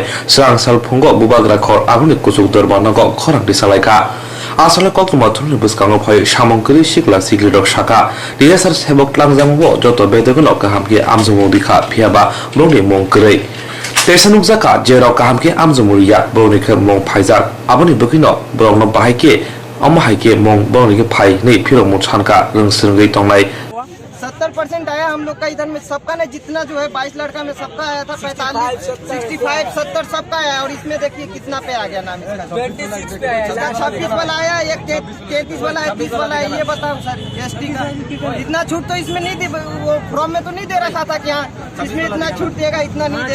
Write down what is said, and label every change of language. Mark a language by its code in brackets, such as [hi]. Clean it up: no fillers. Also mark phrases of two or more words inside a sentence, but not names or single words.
[trp] sang sal phungo bubagra khor aguni kusuk dorbango khorang disalaika asale kokluma thulni buskango phai samong kri sikla sigli dok saka dsr sebok tlangjamo joto bedegono kahamke amjumo dikha phiaba broni mong kri tesanuk jaka jero kahamke amjumuria broni khe mong phaijak aboni bukino brongno bahaike amhaike mong broni ke phai nei phirong mong chanka rungsrungai tongnai [hi] 70% आया हम लोग का इधर में सबका ना, जितना जो है 22 लड़का में सबका आया था 45, 65, 70 सबका आया। और इसमें देखिए कितना पे आ गया नाम इसका 26 वाला आया, एक 33 वाला है, 30 वाला है। ये बताओ सर एसटी का इतना छूट तो इसमें नहीं दी, वो फॉर्म में तो नहीं दे रखा था कि हाँ इसमें इतना छूट देगा इतना नहीं देगा।